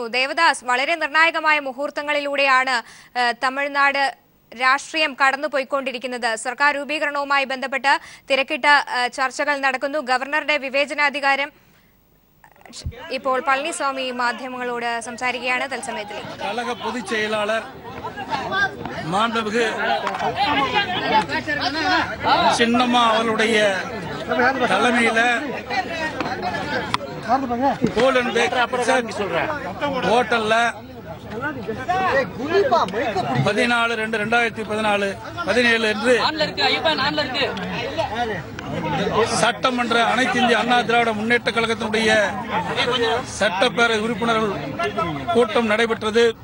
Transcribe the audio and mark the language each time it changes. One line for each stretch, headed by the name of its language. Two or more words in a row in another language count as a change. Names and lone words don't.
Malayalam: ദേവദാസ്, വളരെ നിർണായകമായ മുഹൂർത്തങ്ങളിലൂടെയാണ് തമിഴ്നാട് രാഷ്ട്രീയം കടന്നുപോയിക്കൊണ്ടിരിക്കുന്നത്. സർക്കാർ രൂപീകരണവുമായി ബന്ധപ്പെട്ട് തിരക്കിട്ട ചർച്ചകൾ നടക്കുന്നു. ഗവർണറുടെ വിവേചനാധികാരം ഇപ്പോൾ പളനിസ്വാമി മാധ്യമങ്ങളോട് സംസാരിക്കുകയാണ്. തത്സമയത്തിലേക്ക്
Tamil: கழக பொதுச் செயலாளர் மாண்புமிகு சின்னம்மா அவர்களுடைய தலைமையில கோல்டன் பேக் ஹோட்டல்ல 14/2/2014 17 என்று சட்டமன்ற அனைத்து இந்திய அண்ணா திராவிட முன்னேற்ற கழகத்தினுடைய சட்டப்பேரவை உறுப்பினர்கள் கூட்டம் நடைபெற்றது.